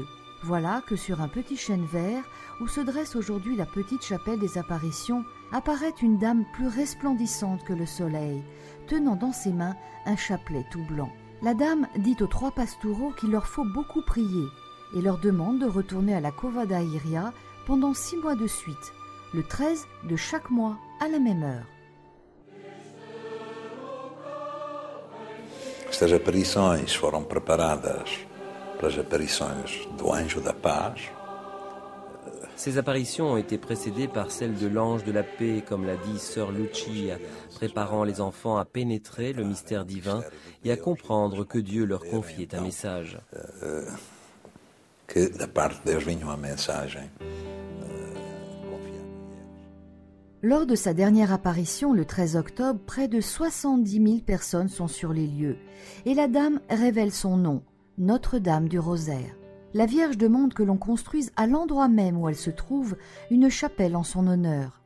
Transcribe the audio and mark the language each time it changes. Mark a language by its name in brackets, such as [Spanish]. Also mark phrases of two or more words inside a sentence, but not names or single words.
[French] Voilà que sur un petit chêne vert, où se dresse aujourd'hui la petite chapelle des apparitions, apparaît une dame plus resplendissante que le soleil, tenant dans ses mains un chapelet tout blanc. La dame dit aux 3 pastoureaux qu'il leur faut beaucoup prier et leur demande de retourner à la Cova da Iria pendant 6 mois de suite, le 13 de chaque mois à la même heure. [Portuguese] Estas aparições foram preparadas pelas aparições do Anjo da Paz. [French] Ces apparitions ont été précédées par celles de l'ange de la paix, comme l'a dit sœur Lucia, préparant les enfants à pénétrer le mystère divin et à comprendre que Dieu leur confiait un message. [Portuguese] Que da parte de Deus vinha uma mensagem. [French] Lors de sa dernière apparition, le 13 octobre, près de 70 000 personnes sont sur les lieux et la dame révèle son nom, Notre-Dame du Rosaire. La Vierge demande que l'on construise à l'endroit même où elle se trouve une chapelle en son honneur.